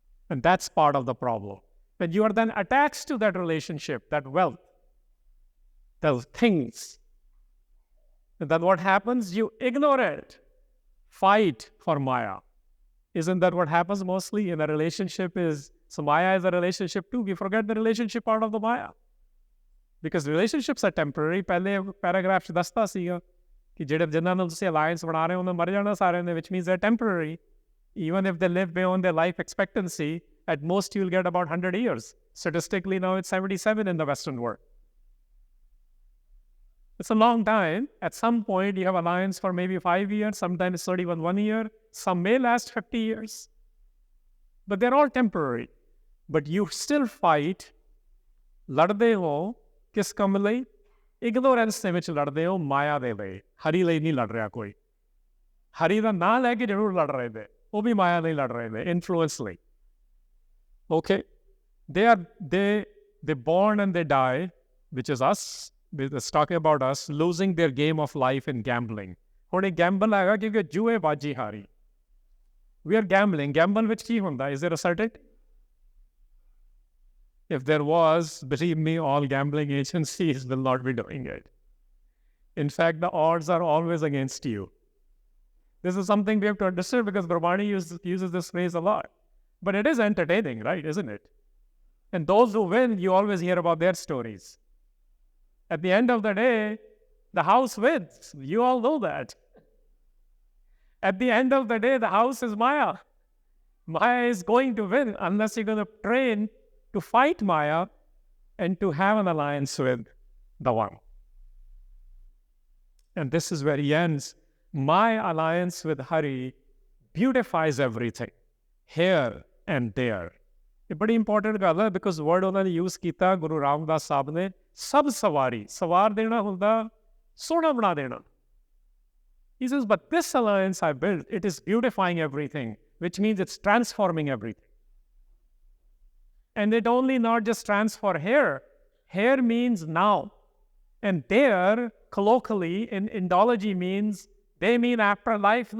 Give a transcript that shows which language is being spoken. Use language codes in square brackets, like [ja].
[en] And that's part of the problem. When you are then attached to that relationship, that wealth, those things, and then what happens? You ignore it. Fight for Maya. Isn't that what happens mostly in a relationship? So Maya is a relationship too. We forget the relationship part of the Maya. Because relationships are temporary. [pa] Pehle paragraph ਚ ਦੱਸਦਾ ਸੀਗਾ ਕਿ ਜਿਹੜੇ ਜਿਨ੍ਹਾਂ ਨਾਲ ਤੁਸੀਂ alliance ਬਣਾ ਰਹੇ ਹੋ ਉਹਨਾਂ ਮਰ ਜਾਣਾ ਸਾਰਿਆਂ ਨੇ, [en] which means they're temporary. Even if they live beyond their life expectancy, at most you'll get about 100 years. Statistically now it's 77 in the Western world. It's a long time. At some point, you have alliance for maybe 5 years, sometimes 31 1 year. Some may last 50 years. But they're all temporary. But you still fight. [pa] ਲੜਦੇ ਹੋ ਕਿਸ ਕੰਮ ਲਈ? Ignorance ਦੇ ਵਿੱਚ ਲੜਦੇ ਹੋ ਮਾਇਆ ਦੇ ਲਈ. ਹਰੀ ਲਈ ਨਹੀਂ ਲੜ ਰਿਹਾ ਕੋਈ. ਹਰੀ ਦਾ ਨਾਂ ਲੈ ਕੇ ਜ਼ਰੂਰ ਲੜ ਰਹੇ ਨੇ. ਉਹ ਵੀ ਮਾਇਆ ਲਈ ਲੜ ਰਹੇ ਨੇ, ਇਨਫਲੂਐਂਸ ਲਈ. [en] Okay? They born and they die, which is us. It's talking about us losing their game of life in gambling. [pa] ਹੁਣ ਇਹ ਗੈਂਬਲ ਹੈਗਾ ਕਿਉਂਕਿ ਜੂਏ ਬਾਜੀ ਹਾਰੀ. [en] We are gambling. [pa] Gamble ਵਿੱਚ ਕੀ ਹੁੰਦਾ? [en] Is there a certainty? If there was, believe me, all gambling agencies will not be doing it. In fact, the odds are always against you. This is something we have to understand because Gurbani uses this phrase a lot. But it is entertaining, right? Isn't it? And those who win, you always hear about their stories. At the end of the day, the house wins. You all know that. At the end of the day, the house is Maya. Maya is going to win unless you're going to train to fight Maya and to have an alliance with the one. And this is where he ends. My alliance with Hari beautifies everything, here and there. [pa] ਇਹ ਬੜੀ important ਗੱਲ ਹੈ [en] because word [pa] ਉਹਨਾਂ ਨੇ use ਕੀਤਾ ਗੁਰੂ ਰਾਮਦਾਸ ਸਾਹਿਬ ਨੇ, ਸਭ ਸਵਾਰੀ, ਸਵਾਰ ਦੇਣਾ ਹੁੰਦਾ, ਸੋਹਣਾ ਬਣਾ ਦੇਣਾ. [en] He says, but this alliance I built, it is beautifying everything, which means it's transforming everything. And it only not just transfer here. Here means now. And there, colloquially, in Indology means, they mean after life.